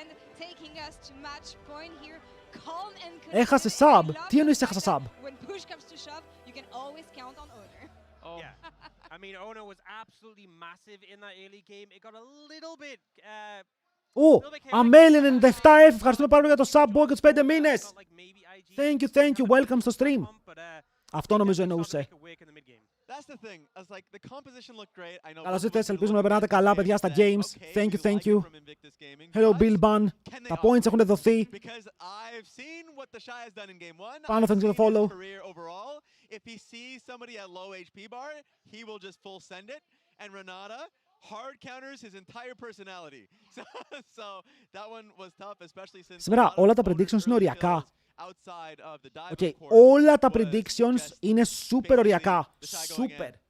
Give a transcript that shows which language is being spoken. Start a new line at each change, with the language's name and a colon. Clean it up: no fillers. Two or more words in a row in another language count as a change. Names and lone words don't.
Greek: Έχασε sub. Τι εννοείς έχασα sub? Αμέλη 97F, ευχαριστούμε πάρα πολύ για το
English: sub boy
Greek: και τους 5 μήνες.
English: Thank you, welcome
Greek: στο stream. Αυτό νομίζω εννοούσε. Καλώς ήρθες, ελπίζουμε να περνάτε καλά παιδιά στα games.
English: Thank you. Hello
Greek: Bill Bun. Τα points έχουν δοθεί. Πάνω,
English: thanks for the follow.
Greek: Σήμερα όλα τα predictions είναι οριακά. Okay, όλα τα predictions είναι super οριακά. Super.